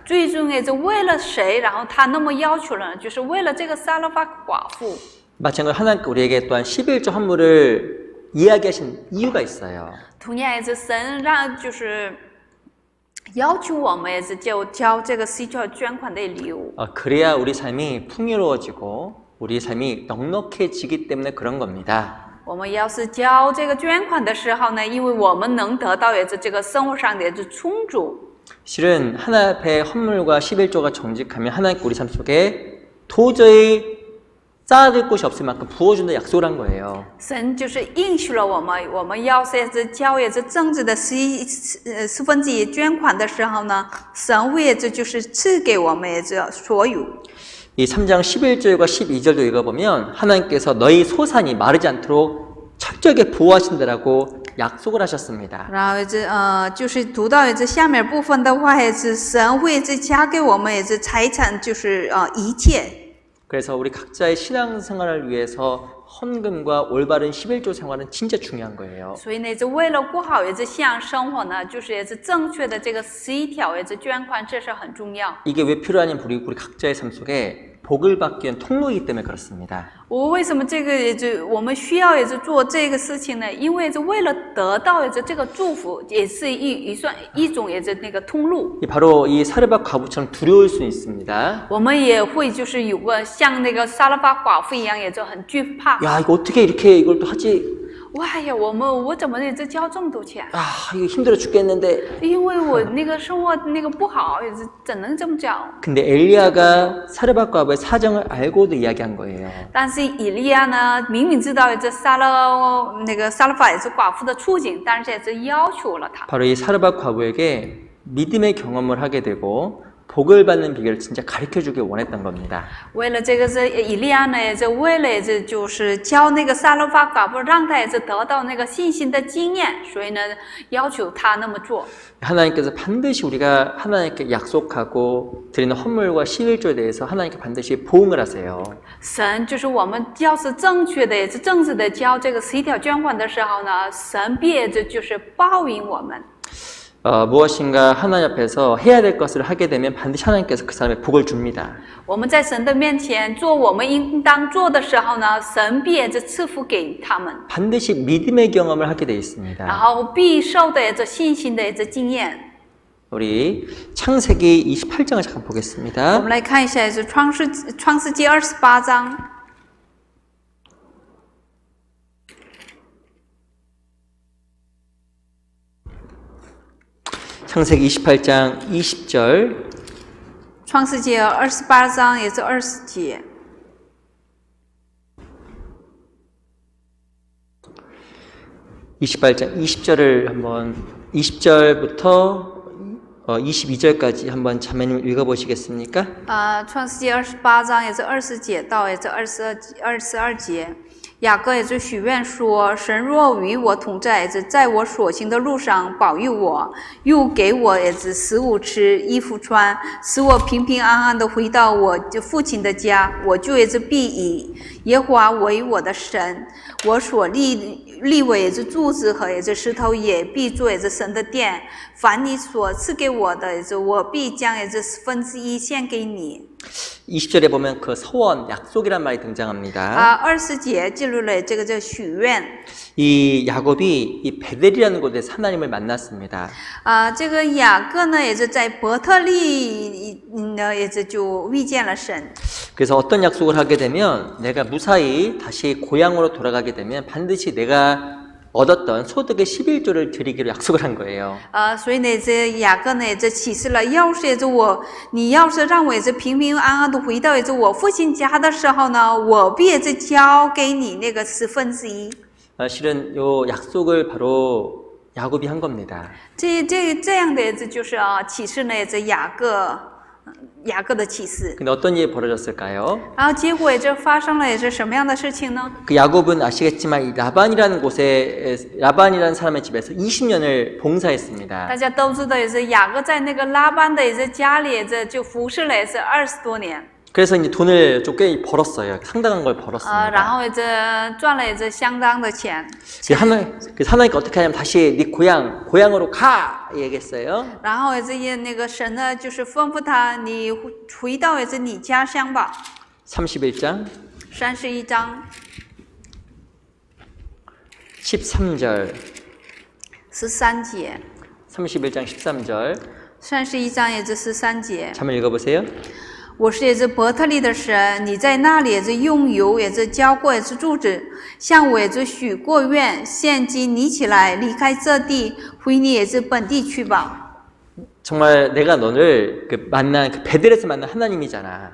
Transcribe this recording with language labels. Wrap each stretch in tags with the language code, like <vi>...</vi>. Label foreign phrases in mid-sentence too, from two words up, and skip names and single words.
<zh>最终为了谁？然后他那么要求了，就是为了这个撒勒法寡妇。</zh> <ko>마찬가지로 하나님께 우리에게 또한 11조 헌물을 이야기하신 이유가 있어요.</ko> <zh>同样神让要求我们就交这个11条捐款的礼物。</zh> <ko>그래야 우리 삶이 풍요로워지고 우리 삶이 넉넉해지기 때문에 그런 겁니다.</ko> <zh>我们要是交这个捐款的时候呢，因为我们能得到这个生活上的充足。</zh> <ko>실은 하나님 앞에 헌물과 11조가 정직하면 하나님께 우리 삶 속에 도저히 쌓아둘 곳이 없을 만큼 부어준다 약속을 한 거예요.</ko> <zh>神就是应许了我们要是交正直的1/4捐款的时候呢，神会就是赐给我们所有。</zh> <ko>이 3장 11절과 12절도 읽어보면 하나님께서 너희 소산이 마르지 않도록 철저하게 보호하신다라고 약속을 하셨습니다.</ko> <zh>然后就是读到下面部分的话，神会加给我们财产，就是一切。</zh> <ko>그래서 우리 각자의 신앙생활을 위해서 헌금과 올바른 11조 생활은 진짜 중요한 거예요.</ko> <zh>所以呢，为了过好信仰生活呢，就是正确的这个11条捐款，这是很重要。</zh> <ko>이게 왜 필요하냐면 우리 각자의 삶 속에 복을 받기 위한 통로이기 때문에 그렇습니다.</ko> <zh>我为什么我们需要做这个事情呢？因为为了得到这个祝福，也是一种那个通路。</zh> <ko>바로 이 사르밧 과부처럼 두려울 수 있습니다.</ko> <zh>我们也会有个像那个撒勒法寡妇一样，很惧怕。</zh> <ko>야, 이거 어떻게 이렇게 이걸 또 하지?</ko> <zh>哇呀，我怎么交这么多钱？</zh> <ko>아, 이거 힘들어 죽겠는데.</ko> <zh>因为我那个生活不好，怎能这么交？</zh> <ko>근데 엘리야가 사르밧 과부의 사정을 알고도 이야기한 거예요.</ko> <zh>但是以利亚呢，明明知道撒勒法寡妇的处境，但是要求了他。</zh> <ko>바로 이 사르밧 과부에게 믿음의 경험을 하게 되고 복을 받는 비결을 진짜 가르쳐주길 원했던 겁니다.</ko> <zh>为了这个以利亚呢，为了就是教那个撒勒法寡妇，让他得到那个信心的经验，所以呢，要求他那么做。</zh> <ko>하나님께서 반드시 우리가 하나님께 약속하고 드리는 헌물과 11조에 대해서 하나님께 반드시 보응을 하세요.</ko> <zh>神就是我们要是正确的、正直的交这个11条捐款的时候呢，神必就是报应我们。</zh> <ko>무엇인가 하나님 앞에서 해야 될 것을 하게 되면 반드시 하나님께서 그 사람의 복을 줍니다.</ko> <zh>我们在神的面前做我们应当做的时候呢，神必赐福给他们。</zh> <ko>반드시 믿음의 경험을 하게 돼</ko> <zh>然</zh> <ko>있습니다.</ko> <zh>后必受的信心的经验。</zh> <ko>우리 창세기 28장을 잠깐</ko> <zh>我</zh> <ko>보겠습니다.</ko> <zh>们来看一下创世纪28章。</zh> <ko>창세기 28장 20절</ko> <zh>创世纪28章20节。</zh> <ko>28장 20절을 한번 20절부터 22절까지 한번 자매님 읽어보시겠습니까?</ko> <zh>创世纪28章20节到22节。雅各许愿说：“神若与我同在，在我所行的路上保佑我，又给我食物吃，衣服穿，使我平平安安的回到我父亲的家，我就必以耶和华为我的神，我所立立位也是柱子和也是石头，也必做也是神的殿。凡你所赐给我的，也是我必将也是1/4献给你。</zh> <ko>20절에 보면 그 서원, 약속이란 말이 등장합니다.</ko> <zh>20节记录了这个叫许愿。</zh> <ko>이 야곱이 이 베델이라는 곳에서 하나님을 만났습니다.</ko> <zh>这个雅各呢，也是在伯特利呢，也是就遇见了神。</zh> <ko>그래서 어떤 약속을 하게 되면 내가 무사히 다시 고향으로 돌아가게 되면 반드시 내가 얻었던 소득의 11조를 드리기로 약속을 한 거예요.</ko> <zh>所以呢，这雅各呢，也是启示了，要是也是你要是让我也是平平安安的回到也是我父亲家的时候呢，我必也是交给你那个1/10。</zh> <ko>실은 요 약속을 바로 야곱이 한 겁니다.</ko> <zh>这样的也是就是启示呢，也是雅各的启示。</zh> <ko>근데 어떤 일이 벌어졌을까요?</ko> <zh>然后结果也是发生了也是什么样的事情呢？</zh> <ko>그 야곱은 아시겠지만 이 라반이라는 라반이라는 사람의 집에서 20년을 봉사했습니다.</ko> <zh>大家都知道，也是雅各在那个拉班的也是家里也是就服侍了也是20多年。</zh> <ko>그래서 이제 돈을 좀 꽤 벌었어요. 상당한 걸 벌었습니다.</ko> <zh>然后也是赚了也是相当的钱。</zh> <ko>그래서 하나님께 어떻게 하냐면 다시 네 고향으로 가 얘기했어요.</ko> <zh>然后也是那个神呢，就是吩咐他，你回到也是你家乡吧。</zh> <ko>31장</ko> <zh>31章</zh> <ko>13절</ko> <zh>13节</zh> <ko>31장 13절</ko> <zh>31 章也是13节。</zh> <ko>한번 읽어보세요.</ko> <zh>我是也是伯特利的神，你在那里也是用油也是浇过也是柱子，向我也是许过愿，现今你起来离开这地，回你也是本地去吧。</zh> <ko>정말 내가 너를 만난 그 베델에서 만난 하나님이잖아.</ko>